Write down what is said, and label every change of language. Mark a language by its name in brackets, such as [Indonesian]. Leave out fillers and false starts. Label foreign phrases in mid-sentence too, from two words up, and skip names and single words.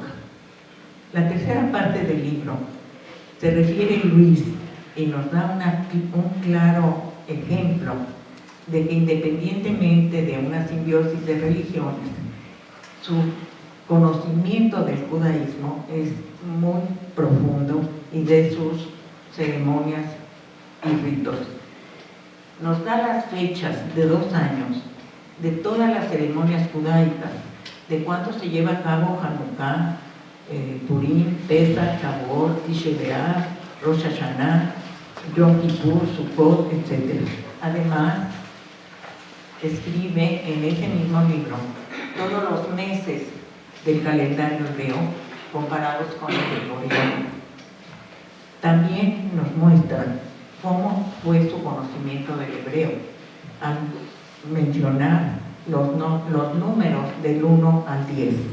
[Spanish] La tercera parte del libro se refiere a Luis y nos da un claro ejemplo de que independientemente de una simbiosis de religiones, su conocimiento del judaísmo es muy profundo y de sus ceremonias y ritos. Nos da las fechas de 2 años de todas las ceremonias judaicas, de cuánto se lleva a cabo Hanukkah, Purim, Pesach, Shavuot, Tisha B'Av, Rosh Hashanah, Yom Kippur, Sukkot, etc. Además, escribe en ese mismo libro todos los meses del calendario hebreo comparados con el gregoriano. También nos muestra cómo fue su conocimiento del hebreo al mencionar los números del 1 al 10.